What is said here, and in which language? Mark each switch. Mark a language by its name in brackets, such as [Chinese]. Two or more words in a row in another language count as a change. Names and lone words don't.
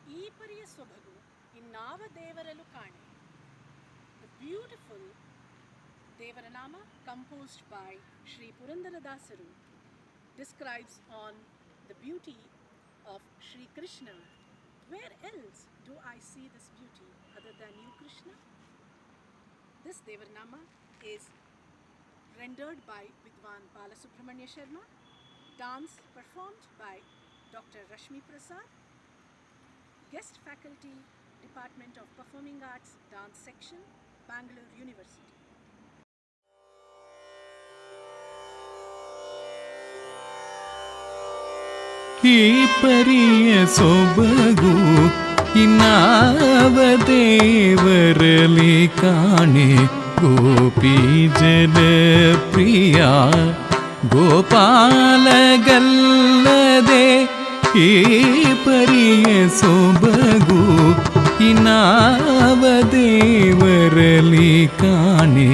[Kannada] ಪರಿಯ ಸೊಬಗು ಇನ್ನಾವ ದೇವರಲು ಕಾಣೆ. [English] The beautiful Devaranama composed by Sri Purandaradasaru describes on the beauty of Sri Krishna. Where else do I see this beauty other than you, Krishna? This Devaranama is rendered by Vidwan Balasubramanya Sharma, dance performed by Dr. Rashmi Prasad, guest faculty, Department of Performing Arts, Dance Section, Bangalore University. [Kannada] ಈ ಪರಿಯ ಸೊಬಗು ಇನ್ನಾವ ದೇವರಲಿ ಕಾಣೆ. ಗೋಪಿ ಜನ ಪ್ರಿಯ ಗೋಪಾಲಗಲ್ಲದೆ ಈ ಪರಿಯ ಸೊಬಗು ಇನ್ನಾವ ದೇವರಲಿ ಕಾಣೆ.